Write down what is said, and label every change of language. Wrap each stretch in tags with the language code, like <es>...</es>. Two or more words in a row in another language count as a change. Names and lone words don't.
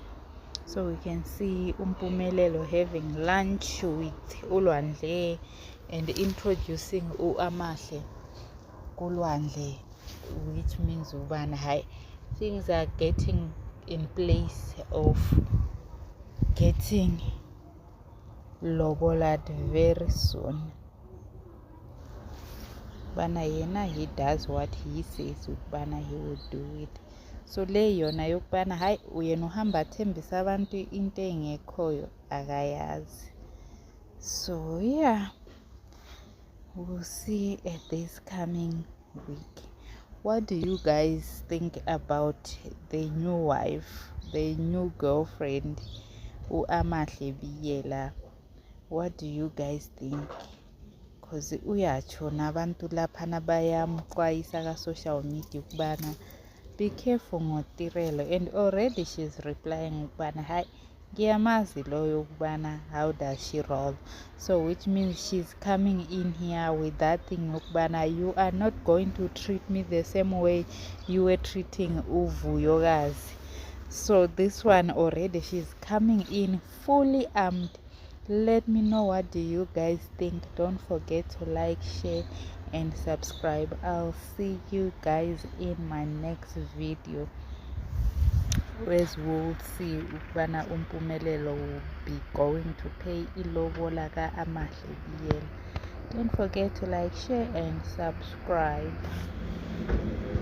<en>So we can see uMpumelelo having lunch with uLwandle and introducing uAmahle kuLwandle, which means ubana hi, things are getting in place of getting lobolad very soon.</en> <zu>Bana yena,</zu> <en>he does what he says ukubana he will do it.</en> <zu>So le yona yokubana hayi uyena uhamba athembisa abantu into engekhoyo akayazi.</zu> <en>So yeah, we'll see at this coming week. What do you guys think about the new wife, the new girlfriend, uAmahle Biyela? What do you guys think? Because</en> <zu>uyatsho nabantu laphana bayamxwayisa ka-social media ukubana</zu> <en>be careful ngoTirelo, and already she's replying</en> <zu>ukubana hayi ngiyamazi loyo ukubana</zu> <en>how does she roll. So which means she's coming in here with that thing ukubana you are not going to treat me the same way you were treating uVuyokazi. So this one already she's coming in fully armed. Let me know, what do you guys think? Don't forget to like, share and subscribe. I'll see you guys in my next video, as we'll see ukubana uMpumelelo will be going to pay ilobola ka-Amahle Biyela. Don't forget to like, share and subscribe.</en>